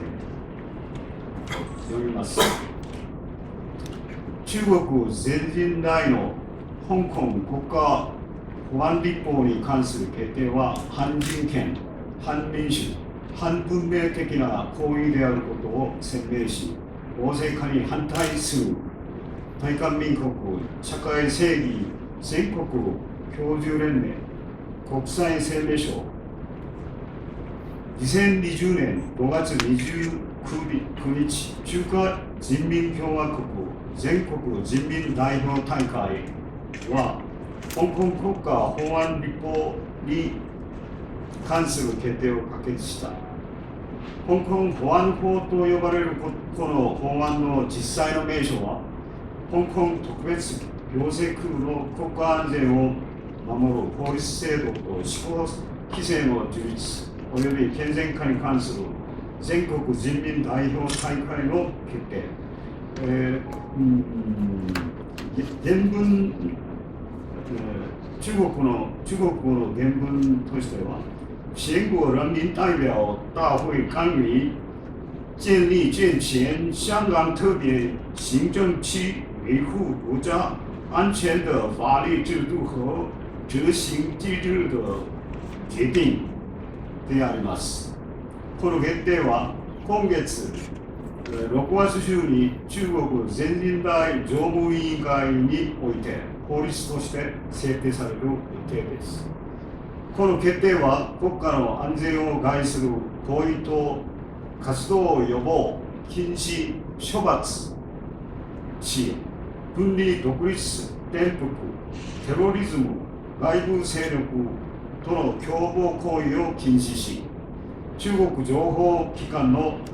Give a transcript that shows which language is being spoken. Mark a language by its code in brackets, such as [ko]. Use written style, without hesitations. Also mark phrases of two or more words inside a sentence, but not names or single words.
[ja] 読みます。中国全人代の香港国家保安立法に関する決定は反人権、反民主、反文明的な行為であることを宣明し、大勢化に反対する大韓民国社会正義全国教授連盟国際声明書 2020 年5月29日中華人民共和国全国人民代表大会は香港国家法案立法に関する決定を可決した。香港保安法と呼ばれるこの法案の実際の名称は香港特別行政区の国家安全を守る法律制度と施行規制の充実及び健全化に関する全国人民代表大会の決定、原文、中国語の原文としては [zh] 全国人民代表大会关于建立健全香港特别行政区维护国家安全的法律制度和执行机制的 [ja] 決定であります。この決定は今月6月中に中国全人代常務委員会において法律として制定される予定です。この決定は国家の安全を害する行為と活動予防、禁止、処罰し、分離独立、転覆、テロリズム、外部勢力との共謀行為を禁止し、中国情報機関の